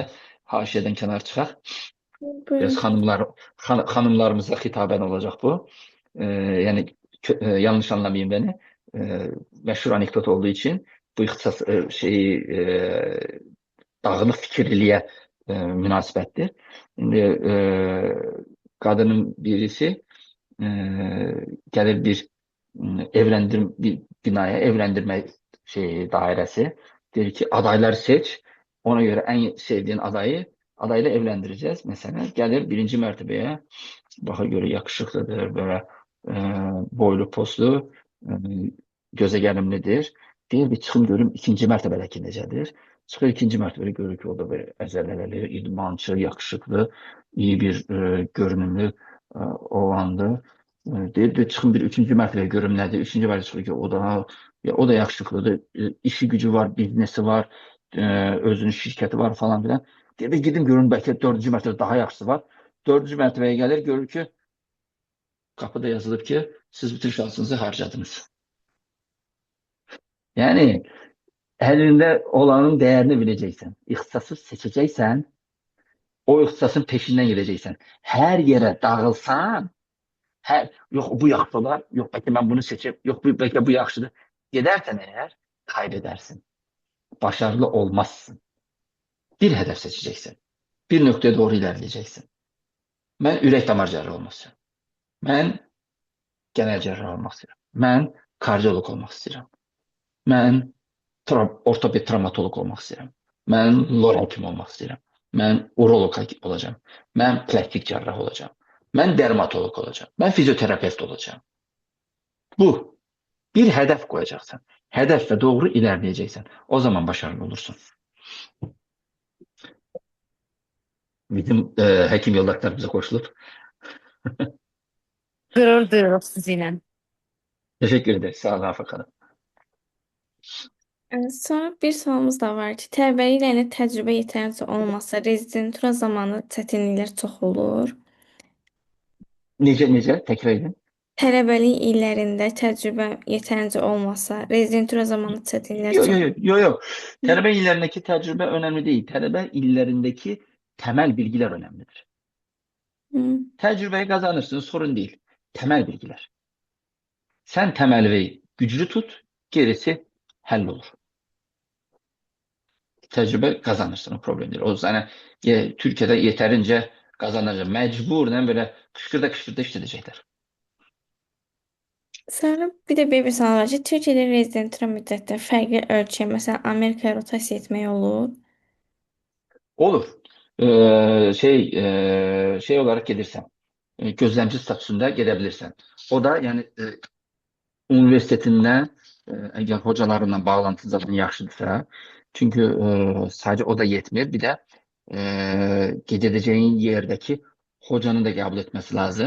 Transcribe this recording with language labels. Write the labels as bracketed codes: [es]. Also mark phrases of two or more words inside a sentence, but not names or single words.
[az] Haşiyədən kənar çıxaq. Biraz Buyurun. xanımlarımıza xitaben olacaq bu. Yəni yanlış [tr] anlamayın beni. [az] Məşhur anekdot olduğu için bu ixtisas dağınıq fikirliliyə münasibətdir. [tr] İndi kadının birisi gelir bir binaya evlendirme dairesi. Der ki adayları seç. Ona göre en sevdiğin adayla evlendireceğiz. Mesela gelir birinci mertebeye. Baxa göre yakışıklıdır, böyle boylu poslu, e, göze gəlimlidir. [az] Deyir bir çıxım görüm ikinci mərtəbədəki necədir. Çıxır ikinci mərtəbədə görür ki, o da böyle əzələli, idmançı, yakışıklı, iyi bir görünümlü oğlandı. Deyir de çıxın bir üçüncü mərtəbəyə görüm nədir. Üçüncü mərtəbədə çıxır ki, o da yakışıklıdır. İşi gücü var, biznesi var, özünün şirkəti var falan filan. Deyir de gidin görün bəlkə dördüncü mərtəbədə daha yaxşısı var. Dördüncü mərtəbəyə gəlir, görür ki, kapıda yazılıb ki, siz bütün şansınızı harcadınız. [tr] Yani elinde olanın değerini bileceksin. İhtisası seçeceksen, o ihtisasın peşinden gideceksin. Her yere dağılsan, yok bu yaxşılar, yok belki ben bunu seçip, yok belki bu yaxşıdır. Gidersen eğer kaybedersin. Başarılı olmazsın. Bir hedef seçeceksin. Bir noktaya doğru ilerleyeceksin. [az] Ben ürək damar cerrahı olmaq istəyirəm. Mən genel cerrah olmaq istəyirəm. Mən kardiolog olmaq istəyirəm. Mən ortoped travmatolog olmaq istəyirəm. Mən lor həkim olmaq istəyirəm. Mən urolog olacağım. Mən plastik cərrah olacağım. Mən dermatolog olacağım. Mən fizyoterapevt olacağım. Bu. [tr] Bir hedef koyacaksın. Hedefle doğru ilerleyeceksin. O zaman başarılı olursun. Bizim hekim yoldaşlarımıza koşulup Gurur duyuyoruz sizinle. teşekkür ederiz. Sağ olun Afak Hanım. [az] Sonra bir sualımız da var ki, tələbəlik ilə elə təcrübə yetərincə olmasa, rezidentura zamanı çətinliklər çox olur. [tr] Nice tekrar edin. [az] Tələbəlik illərində təcrübə yetərincə olmasa, rezidentura zamanı çətinliklər [tr] Yok [az] çox [tr] yok yok yok. Yo. Talebe illerindeki tecrübe önemli değil. Talebe illerindeki temel bilgiler önemlidir. Hı. Tecrübeyi kazanırsın sorun değil. Temel bilgiler. Sen temeli güçlü tut, gerisi hallolur. Tecrübe kazanırsın o problem değil. O yüzden Türkiye'de yeterince kazanacak. Mecburen böyle kışkırda işletecekler. [az] Sonra bir də belə bir sual var ki, Türkiyədə rezidentura müddətdə fərqli ölçüyə, məsələn, Amerikaya rotasiya etmək olur. Olur. [tr] Şey olarak gelirsen, gözlemci statüsünde gelebilirsen. O da yani üniversitetinden eğer hocalarından bağlantı zaten yaxşıdırsa, çünkü sadece o da yetmir. Bir de gedeceğin yerdeki hocanın da kabul etmesi lazım.